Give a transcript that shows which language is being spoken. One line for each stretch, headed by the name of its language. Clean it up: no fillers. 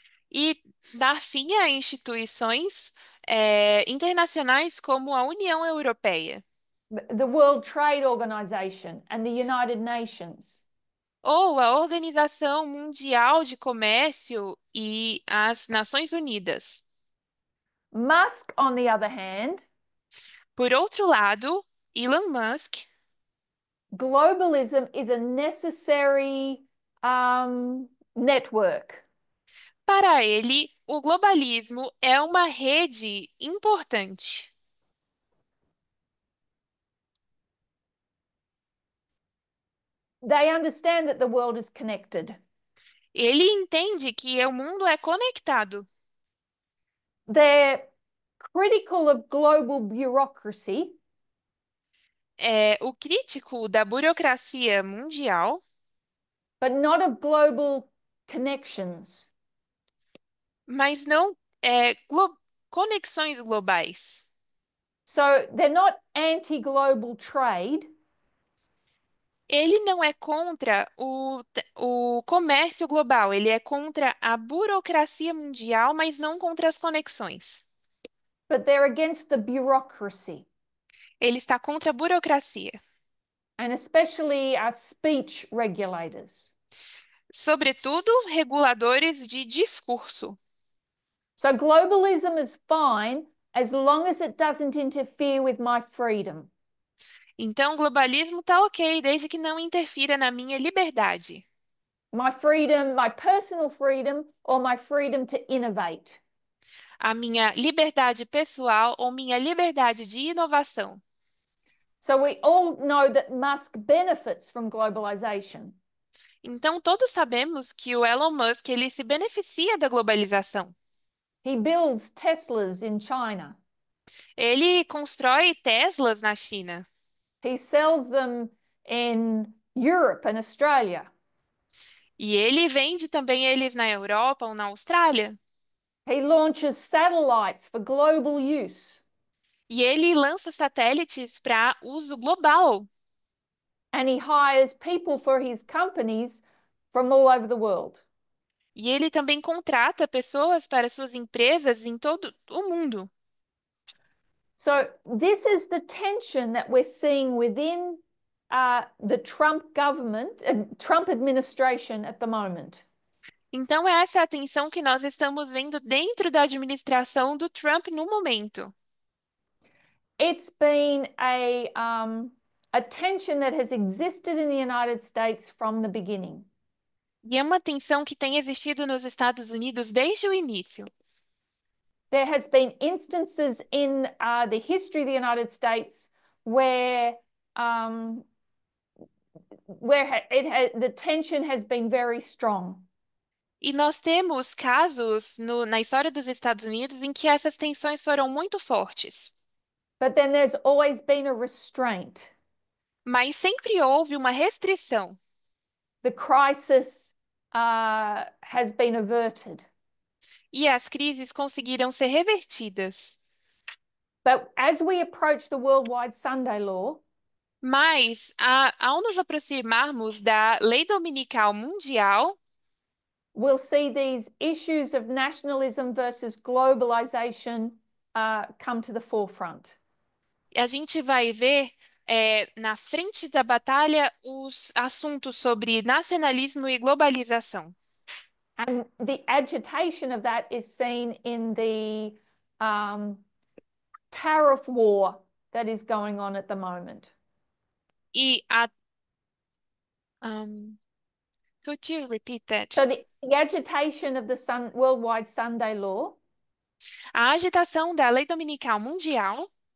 Portuguese: e dar fim a instituições internacionais como a União Europeia
English: the World Trade Organization, and the United Nations.
Portuguese: ou a Organização Mundial de Comércio e as Nações Unidas.
English: Musk, on the other hand,
Portuguese: Por outro lado, Elon Musk,
English: globalism is a necessary network.
Portuguese: para ele, o globalismo é uma rede importante.
English: They understand that the world is connected.
Portuguese: Ele entende que o mundo é conectado.
English: They're critical of global bureaucracy,
Portuguese: É o crítico da burocracia mundial,
English: but not of global connections.
Portuguese: mas não conexões globais.
English: So they're not anti-global trade,
Portuguese: Ele não é contra o comércio global, ele é contra a burocracia mundial, mas não contra as conexões.
English: but they're against the bureaucracy,
Portuguese: Ele está contra a burocracia,
English: and especially our speech regulators.
Portuguese: sobretudo reguladores de discurso.
English: So globalism is fine as long as it doesn't interfere with my freedom.
Portuguese: Então, o globalismo está ok, desde que não interfira na minha liberdade,
English: My freedom, my personal freedom, or my freedom to innovate.
Portuguese: a minha liberdade pessoal ou minha liberdade de inovação.
English: So we all know that Musk benefits from globalization.
Portuguese: Então, todos sabemos que o Elon Musk ele se beneficia da globalização.
English: He builds Teslas in China.
Portuguese: Ele constrói Teslas na China
English: He sells them in Europe and Australia.
Portuguese: e ele vende também eles na Europa ou na Austrália.
English: He launches satellites for global use.
Portuguese: E ele lança satélites para uso global.
English: And he hires people for his companies from all over the world.
Portuguese: E ele também contrata pessoas para suas empresas em todo o mundo.
English: So this is the tension that we're seeing within the Trump government, Trump administration at the moment.
Portuguese: Então, essa é a tensão que nós estamos vendo dentro da administração do Trump no momento.
English: It's been a tension that has existed in the United States from the beginning.
Portuguese: E é uma tensão que tem existido nos Estados Unidos desde o início.
English: There has been instances in the history of the United States um, where the tension has been very strong.
Portuguese: E nós temos casos na história dos Estados Unidos em que essas tensões foram muito fortes.
English: But then there's always been a restraint.
Portuguese: Mas sempre houve uma restrição.
English: The crisis has been averted.
Portuguese: E as crises conseguiram ser revertidas.
English: But as we approach the Worldwide Sunday Law,
Portuguese: Mas, ao nos aproximarmos da Lei Dominical Mundial,
English: we'll see these issues of nationalism versus globalization come to the forefront.
Portuguese: A gente vai ver na frente da batalha os assuntos sobre nacionalismo e globalização.
English: And the agitation of that is seen in the um, tariff war that is going on at the moment. E um, could you repeat that? So the agitation of the worldwide Sunday law
Portuguese: A agitação da lei dominical mundial